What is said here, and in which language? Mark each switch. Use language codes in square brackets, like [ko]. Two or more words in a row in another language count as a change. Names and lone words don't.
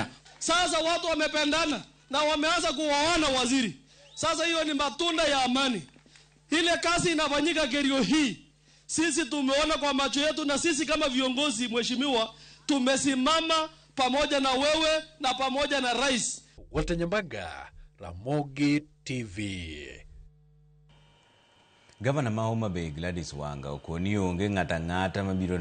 [sw] Sasa watu wamependana na wameanza kuwaona waziri. Sasa hiyo ni matunda ya amani. Ile kazi inafanyika Kerio hii, sisi tumeona kwa macho yetu, na sisi kama viongozi, mheshimiwa, tumesimama pamoja na wewe na pamoja na rais. Walter Nyambaga, Ramogi TV. [luo] Gavana ma Homa Bay Gladys Wanga okoni onge ng'ata mabiro